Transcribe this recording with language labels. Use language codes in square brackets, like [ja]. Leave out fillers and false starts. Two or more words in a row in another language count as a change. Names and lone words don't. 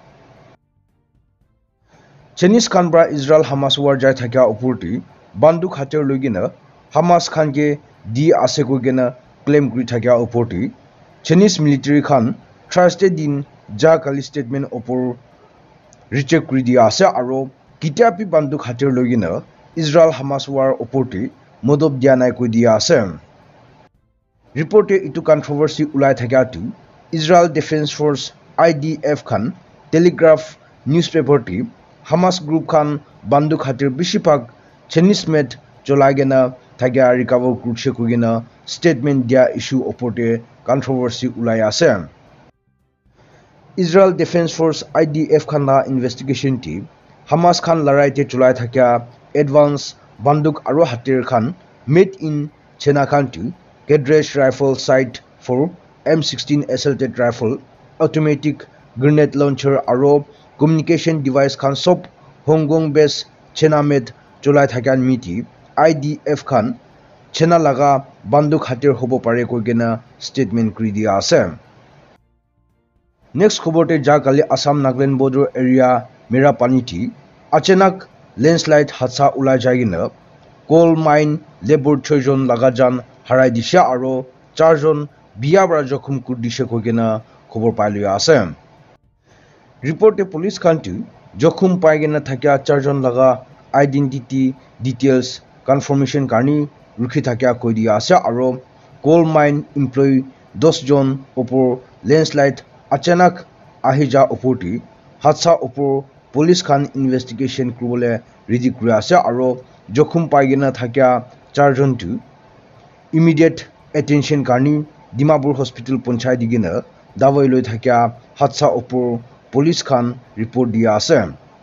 [nag] Chinese khan bra Israel Hamas war jai thakya oporti banduk hater logina Hamas khan ke di ase ko gena claim kuri thakya oporti [en] Chinese military [nag] khan Thursday din ja kali statement opor reject kuri dia ase aro kitapi banduk hater logina Israel Hamas war oporti modob dia nai koi dia ase। Reporte itu controversy ulai thakya tu Israel Defense Force IDF khan Telegraph newspaper ti Hamas group khan banduk hater bishipag [en] Chinese made [nag] cholagena thakya recover kurche kogena statement dia issue oporte controversy ulai ase। Israel Defense Force IDF khan na [en] investigation team [nag] Hamas khan larai te chulai thakya advance banduk aro hatir khan [en] made in China [nag] khan tu [en] Kedresh rifle sight for M16 assaulted rifle automatic grenade launcher [nag] aro [en] communication device [nag] khan sob [en] Hong Kong based China made [nag] chulai thakya miti IDF khan China laga banduk hatir hobo pare koigena statement kuri dia ase। Next khoborte ja kali Assam Nagaland [en] border area [nag] Mera Paniti achanak landslide hatsa ulai jagina [en] coal mine labor [nag] 6 jon lagajan harai disha aro 4 jon biya bra jokhum kur dishe kogena khobor pai loi ase। Reporte police khantu jokhum pai gena thakya 4 jon laga [en] identity details confirmation [nag] karni rukhi thakya koi dia ase aro [en] coal mine employee [nag] 10 jon opor landslide achanak ahija oporti hatsa opor police khan investigation kurole ready kuri ase aro jokhum paigena thakya 4 jon tu [en] immediate attention [nag] karni Dimapur Hospital Panchayat digina dawai loi thakia hatsa opor police khan report dia ase.